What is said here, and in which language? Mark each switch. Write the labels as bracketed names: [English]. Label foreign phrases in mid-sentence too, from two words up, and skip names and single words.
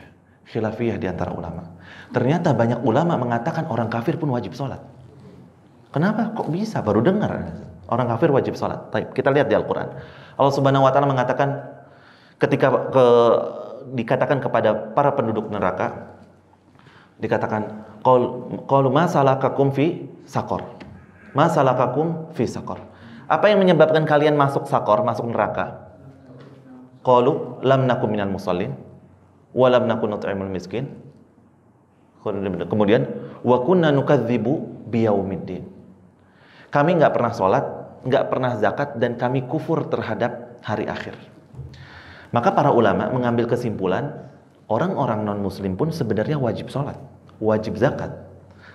[Indonesian] Khilafiyah di antara ulama. Ternyata banyak ulama mengatakan orang kafir pun wajib sholat. Kenapa? Kok bisa? Baru dengar. Orang kafir wajib sholat. Kita lihat di Al-Quran. Allah [Arabic] سبحانه وتعالى [Indonesian] mengatakan ketika dikatakan kepada para penduduk neraka, dikatakan [Arabic] قالوا ما سلككم في سقر. ما سلككم في سقر. [Indonesian] Apa yang menyebabkan kalian masuk saqar, masuk neraka? [Arabic] قالوا لم نك من المصلين ولم نكن نطعم المسكين. Kemudian وكنا نكذب بيوم الدين. [Indonesian] Kami enggak pernah sholat, enggak pernah zakat, dan kami kufur terhadap hari akhir. Maka para ulama mengambil kesimpulan orang-orang non muslim pun sebenarnya wajib sholat, wajib zakat.